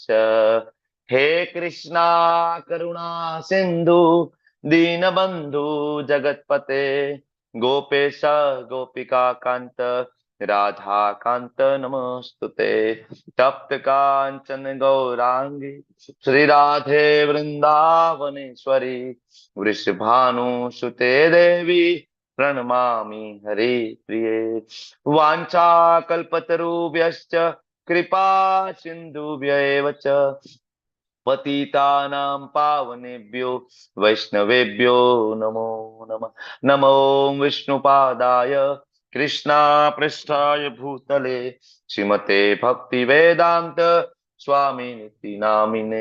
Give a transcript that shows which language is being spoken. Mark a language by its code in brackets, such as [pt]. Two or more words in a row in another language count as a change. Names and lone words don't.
[sa] હે કૃષ્ણા કરુણા સિંધુ દીનબંધુ જગતપતે ગોપેશ ગોપિકા કાંત રાધા કાંત નમસ્તુતે. તપ્ત કાંચન ગૌરાંગી શ્રી રાધે વૃંદાવનેશ્વરી વૃષભાનુસુતે દેવી પ્रणमामि हरि प्रिये. वाञ्छा कल्पतरुभ्यश्च कृपा सिन्धुभ्यैव च पतितानां पावनेभ्यो वैष्णवेभ्यो नमो नमः. नमो विष्णुपादाय कृष्णापृष्ठाय भूतले श्रीमते भक्तिवेदान्त स्वामिनिति नामिने.